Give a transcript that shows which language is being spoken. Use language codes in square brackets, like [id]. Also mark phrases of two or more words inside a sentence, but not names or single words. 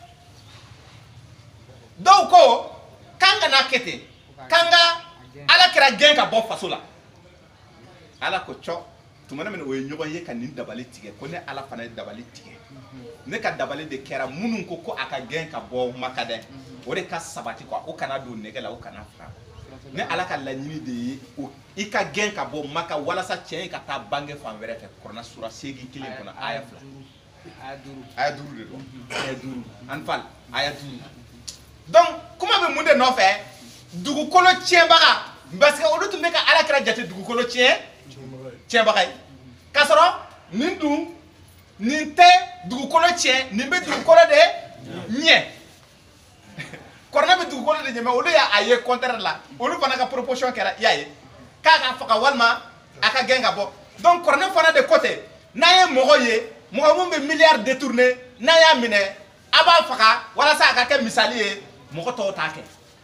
[bm] dɔw ko k'an kana kɛ ten k'an ka Alakira gɛn ka bɔ faso la ala ko cɔ tuma min o ye ɲɔgɔn ye ka nin dabali tigɛ ko ne ala fana ye dabali tigɛ ne ka dabali de kɛra minnu ko a ka gɛn ka bɔ Maka dɛ o de ka sabati quoi o kana don nɛgɛ la o kana faga ne ala ka laɲini de ye i ka gɛn ka bɔ Maka walasa cɛ in ka taa bange fan wɛrɛ fɛ Kur'ana sura 8 kelen kɔnɔ aya 2 aya 5 de don aya 5 Anfal aya 5 donc kuma bɛ mun de nɔfɛ dugukolo tiɲɛbaga parce que olu tun bɛ ka Alakira jate dugukolo tiɲɛbaga ye k'a sɔrɔ nin tɛ dugukolo tiɲɛ nin bɛ dugukolo de ɲɛ Kur'ana bɛ dugukolo de ɲɛ mais olu y'a ye contraire la olu fana ka proposition kɛra i y'a ye k'a ka faga walima a ka gɛn ka bɔ donc Kur'ana fana [fr] de côté [bm] n'a ye mɔgɔ ye mɔgɔ mun bɛ [fr] milliard détourné [bm] n'a y'a minɛ a b'a faga walasa a ka kɛ misali ye mɔgɔ tɔw t'a kɛ